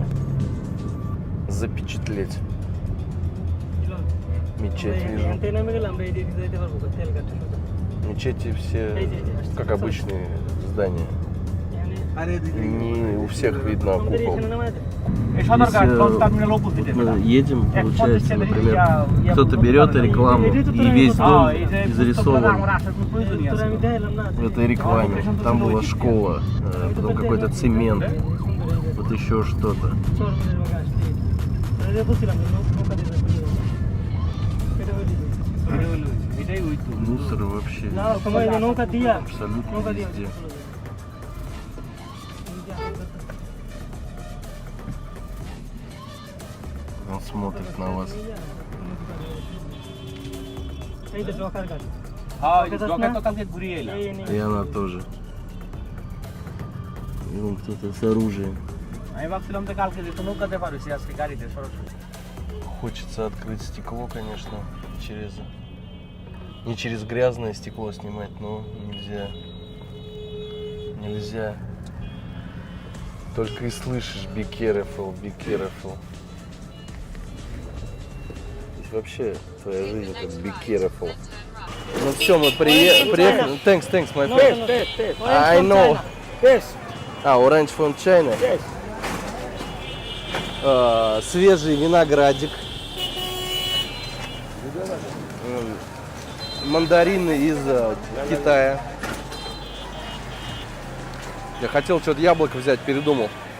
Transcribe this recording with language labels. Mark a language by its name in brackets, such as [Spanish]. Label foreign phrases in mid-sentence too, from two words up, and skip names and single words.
[Russian] Запечатлеть. Мечеть вижу. Мечети все как обычные здания. Не у всех видно купол. [English] Sadarghat, from terminal opposite. [Russian] Мы едем, получается, например, кто-то берет рекламу, и весь дом зарисован [Bangla] তোরা আমি দেখাইলাম না [Russian] в этой рекламе. Там была школа, потом какой-то цемент, вот еще что-то. [Bangla] চরমনের মধ্যে আসছি এটা বলছিলাম যে নৌকা দিয়ে যাবো এটা হইলো এটাই ওই তো [Russian] Мусор вообще [Bangla] না সময় নৌকা দিয়া [Russian] абсолютно [Bangla] নৌকা দিয়া [Russian] везде. Он смотрит на вас. [Bangla] এই তো জকার গাছ হ্যাঁ জগা তো কালকে ঘুরিয়ে এলাম এই নেই [Russian] И она тоже. И вон кто-то с оружием. [Bangla] আমি ভাবছিলাম তো কালকে যে নৌকাতে পারছি আজকে গাড়িতে সরাসরি [Russian] Хочется открыть стекло, конечно, через... Не через грязное стекло снимать, но нельзя. Нельзя. Только и слышишь [English] be careful, be careful. [Russian] Ведь вообще твоя жизнь это [English] be careful. [Russian] Ну все, мы приехали. [English] Thanks, my friend. I know. Orange from China. [Russian] Свежий виноградик. Мандарины из Китая. Я хотел что-то яблоко взять, передумал.